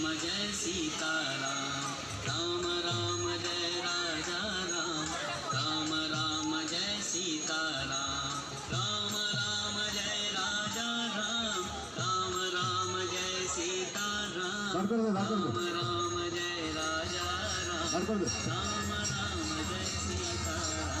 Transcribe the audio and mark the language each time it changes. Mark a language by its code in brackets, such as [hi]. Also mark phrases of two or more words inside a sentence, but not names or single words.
[hi] जय सीता राम, राम राम जय राजा राम, राम राम जय सीता राम, राम राम जय राजा राम, राम राम जय सीता राम, [bn] দাঁড় করে দে, দাঁড় করে [hi] राम [bn] দে, [hi] राम जय राजा राम, [bn] দাঁড় করে দে। [hi] राम राम जय सीता राम।